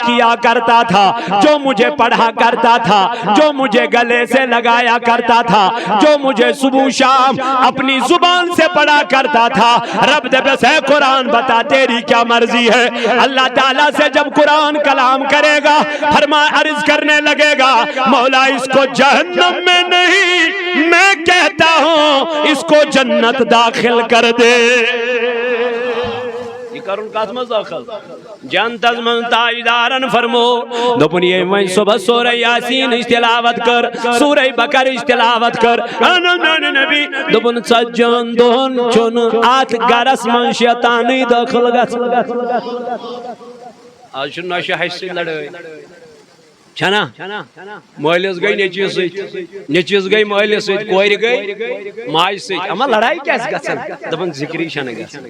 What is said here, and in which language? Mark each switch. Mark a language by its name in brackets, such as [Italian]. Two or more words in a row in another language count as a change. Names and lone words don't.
[Urdu] کیا کرتا تھا جو مجھے پڑھا کرتا تھا جو مجھے گلے سے لگایا کرتا تھا جو مجھے صبح شام اپنی زبان سے پڑھا کرتا تھا رب دے بس ہے قرآن بتا تیری کیا مرضی ہے اللہ تعالیٰ سے جب قرآن کلام کرے گا فرمایا عرض کرنے لگے گا مولا اس کو جہنم میں نہیں میں کہتا ہوں اس کو جنت داخل کر دے. [Kashmiri] یہ کرن کس مز داخل جنت من تاجدارن فرمو دپن یہ وہیں صبح سورہ یاسین تلاوت کر سورہ بقرہ تلاوت کر نبی دپن سجن دون چون آت گرس من شیطانی داخل گس. آج چھ نشہ حصہ لڑائی چھنا مالس گئی نیچیز سۭتۍ نیچیز گئی مالس سۭتۍ کورِ گئی ماجہِ سۭتۍ اما لڑائی کیاز گژھان دپن ذکری چھنہ گژھان.